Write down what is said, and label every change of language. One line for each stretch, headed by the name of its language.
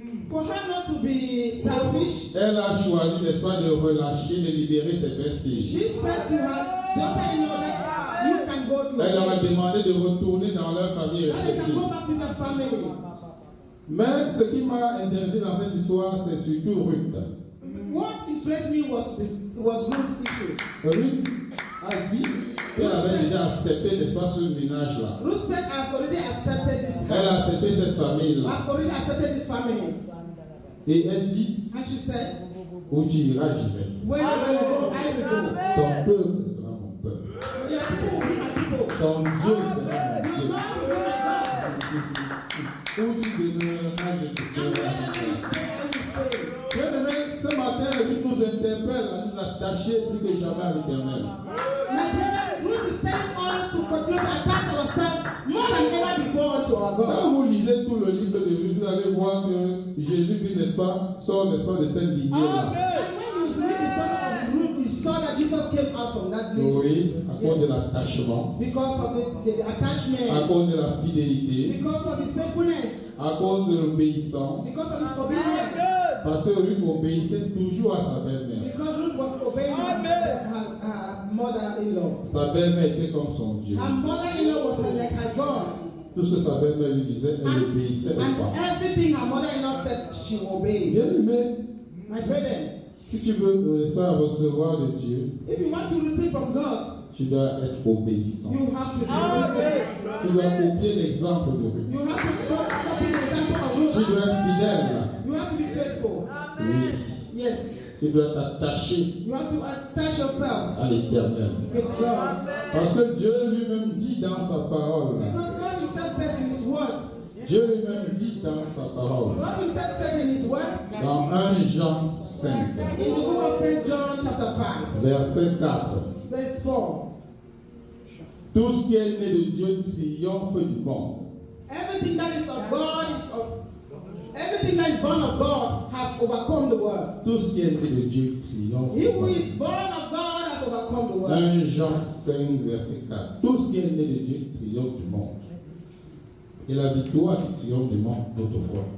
English: For her not to be selfish,
French: elle a choisi, n'est-ce pas, de relâcher, de libérer ses belles-filles.
English: she said to her daughter-in-law that you can go to
French: Elle leur a demandé de retourner dans leur famille
English: and they can
French: respective.
English: go back to their family.
French: Mais ce qui m'a intéressé dans cette histoire, c'est surtout Ruth.
English: What interests me was Ruth's issue.
French: Ruth a dit qu'elle avait déjà accepté, n'est-ce pas, ce ménage-là.
English: Ruth said, I've already accepted this
French: Elle a
English: house.
French: accepté cette famille-là.
English: I've already accepted this family.
French: Et elle dit,
English: And she said,
French: où tu iras, j'y vais.
English: where I go, I will go.
French: Ton peuple sera mon peuple.
English: Your people will be my people.
French: Ton Dieu sera mon
English: Your
French: Dieu.
English: God will be my God.
French: Où tu demeureras, je te
English: And
French: ferai
English: wherever you place. stay, I will stay.
French: Bien-aimé, ce matin, Ruth nous interpelle à nous attacher plus que jamais à l'Éternel.
English: My brother, Ruth is telling us to continue to attach ourselves more than ever before to our God.
French: Quand vous lisez tout le livre de Ruth, vous allez voir que Jésus-Christ, n'est-ce pas, sort, n'est-ce pas, de cette lignée-là.
English: And when you read the story of Ruth, you saw that Jesus came out from that lineage
French: Oui, à cause de l'attachement,
English: because of the
French: à
English: attachment,
French: cause de la fidélité,
English: because of his faithfulness,
French: à cause de l'obéissance.
English: because of his obedience.
French: Parce que Ruth obéissait toujours à sa belle-mère.
English: Because Ruth was obeying her mother-in-law.
French: Sa belle-mère était comme son Dieu.
English: Her mother-in-law was like her God.
French: Tout ce que sa belle-mère lui disait, elle obéissait au
English: And
French: pas.
English: everything her mother-in-law said, she obeyed.
French: Bien aimé,
English: My brethren,
French: si tu veux, n'est-ce pas, recevoir de Dieu,
English: if you want to receive from God,
French: tu dois être obéissant.
English: you have to be obedient.
French: Tu dois copier l'exemple de Ruth.
English: You have to copy the example of
French: Tu
English: Ruth.
French: dois être fidèle.
English: You have to be faithful.
French: Oui.
English: Yes.
French: Tu dois t'attacher
English: You have to attach yourself
French: à l'Éternel.
English: with God.
French: Parce que Dieu lui-même dit dans sa parole,
English: Because God himself said in his word,
French: Dieu lui-même dit dans sa parole,
English: God himself said in his word,
French: dans 1 Jean 5,
English: in the book of 1 John chapter 5,
French: verset 4,
English: verse 4,
French: tout ce qui est né de Dieu triomphe du monde.
English: everything that is of God is of everything that is born of God has overcome the world.
French: Tout ce qui est né de Dieu triomphe
English: He
French: du
English: who
French: monde.
English: is born of God has overcome the world.
French: 1 Jean 5, verset 4. Tout ce qui est né de Dieu triomphe du monde. Et la victoire qui triomphe du monde d'autrefois.